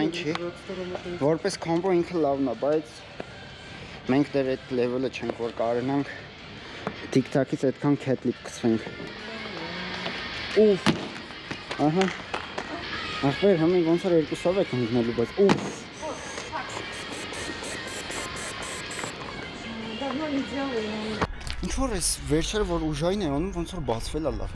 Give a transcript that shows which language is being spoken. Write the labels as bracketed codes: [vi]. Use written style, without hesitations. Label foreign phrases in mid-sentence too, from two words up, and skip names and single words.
[hy] այն չի։ Որպես կոմբո ինքը լավն է, բայց մենք դեռ այդ լևելը չենք որ կարենանք տիկ-տակից այդքան քեթլիպ կցվենք։ Ուֆ։ Ահա։ Ախպեր համին ոնց որ երկուսով եք ընկնելու, բայց ուֆ։ [ru] Давно не делали. [hy] Ինչ որ էս վերջերը որ ուժային է անում, ոնց որ բացվել է լավ։